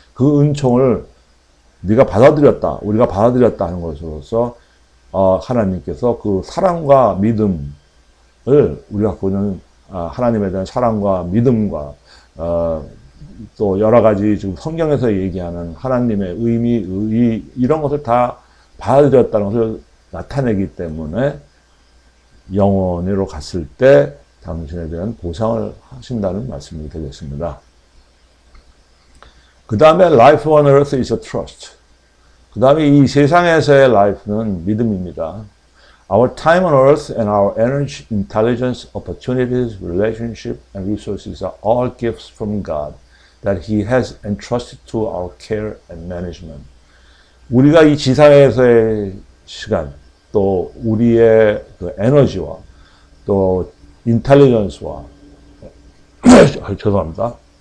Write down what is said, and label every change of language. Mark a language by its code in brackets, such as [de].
[ko] 그 은총을 네가 받아들였다, 우리가 받아들였다 하는 것으로서 하나님께서 그 사랑과 믿음을 우리가 보는 하나님에 대한 사랑과 믿음과 또 여러 가지 지금 성경에서 얘기하는 하나님의 의미, 의의 이런 것을 다 받아들였다는 것을 나타내기 때문에 영원히로 갔을 때 당신에 대한 보상을 하신다는 말씀이 되겠습니다. 그 다음에 [en] life on earth is a trust. [ko] 그 다음에 이 세상에서의 life는 믿음입니다. [en] Our time on earth and our energy, intelligence, opportunities, relationship, and resources are all gifts from God that He has entrusted to our care and management. [ko] 우리가 이 지상에서의 시간, 또 우리의 그 에너지와 또 인텔리전스와 죄송합니다.